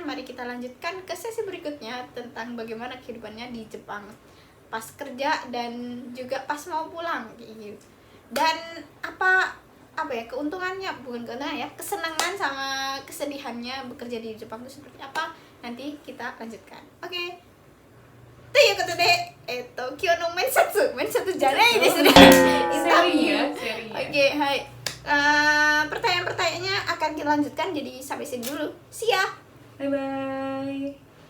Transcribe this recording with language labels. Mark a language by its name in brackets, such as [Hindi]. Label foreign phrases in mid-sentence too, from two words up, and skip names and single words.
[Indonesian] Mari kita lanjutkan ke sesi berikutnya tentang bagaimana kehidupannya di Jepang pas kerja dan juga pas mau pulang kayak gitu. Dan apa ya keuntungannya, bukan keuntungan ya, kesenangan sama kesedihannya bekerja di Jepang itu seperti apa, nanti kita lanjutkan. Oke. [Japanese] ということで、今日の面接じゃないですね。 Seri ya. [Indonesian] Oke, hai. Pertanyaan-pertanyaannya akan kita lanjutkan, jadi sampai sini dulu. [English] See ya. Bye bye.